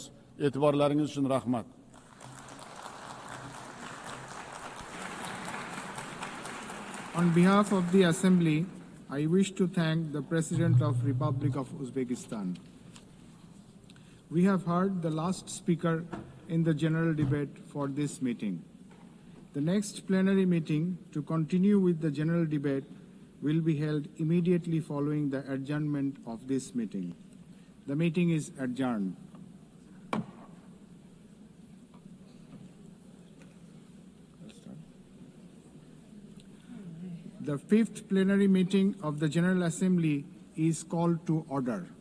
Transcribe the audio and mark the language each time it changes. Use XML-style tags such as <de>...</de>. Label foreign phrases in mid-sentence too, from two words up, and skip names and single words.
<uz>E'tiborlaringiz uchun rahmat.</uz> <en>On behalf of the Assembly, I wish to thank the President of Republic of Uzbekistan. We have heard the last speaker in the general debate for this meeting. The next plenary meeting to continue with the general debate will be held immediately following the adjournment of this meeting. The meeting is adjourned. The fifth plenary meeting of the General Assembly is called to order.</en>